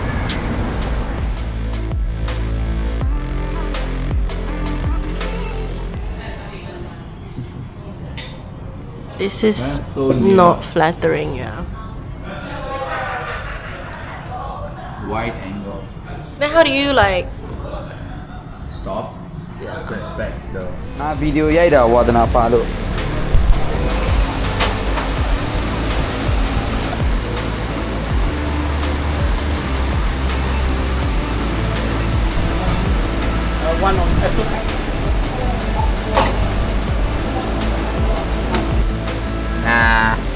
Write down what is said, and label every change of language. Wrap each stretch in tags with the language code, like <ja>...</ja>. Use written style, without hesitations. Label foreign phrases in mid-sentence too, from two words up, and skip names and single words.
<en>This is not flattering, yeah. Wide angle. Then how do you like? Stop. Yeah. Press back the.</en> <my>Video ရိုက်တာဝါသနာပါလို့</my> <en>one on Nah.</en>